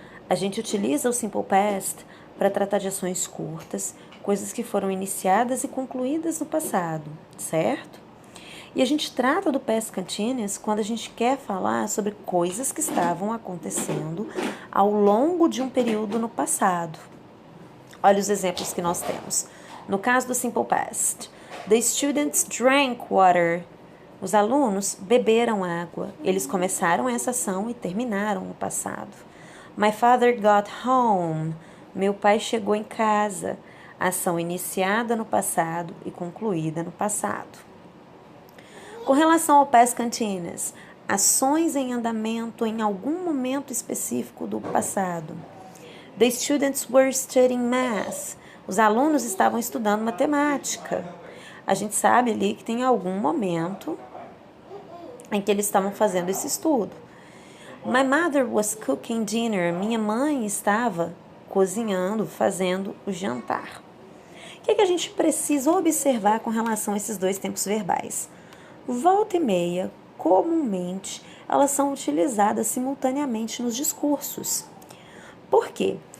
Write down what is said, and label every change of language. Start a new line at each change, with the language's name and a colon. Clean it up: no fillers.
Portuguese: A gente utiliza o Simple Past para tratar de ações curtas, coisas que foram iniciadas e concluídas no passado, certo? E a gente trata do Past Continuous quando a gente quer falar sobre coisas que estavam acontecendo ao longo de um período no passado. Olha os exemplos que nós temos. No caso do Simple Past,
English: the students drank water.
Portuguese: Os alunos beberam água. Eles começaram essa ação e terminaram no passado.
English: My father got home.
Portuguese: Meu pai chegou em casa. Ação iniciada no passado e concluída no passado. Com relação ao Past Continuous, ações em andamento em algum momento específico do passado.
English: The students were studying math.
Portuguese: Os alunos estavam estudando matemática. A gente sabe ali que tem algum momento em que eles estavam fazendo esse estudo.
English: My mother was cooking dinner.
Portuguese: Minha mãe estava cozinhando, fazendo o jantar. O que a gente precisa observar com relação a esses dois tempos verbais? Volta e meia, comumente, elas são utilizadas simultaneamente nos discursos. Por quê?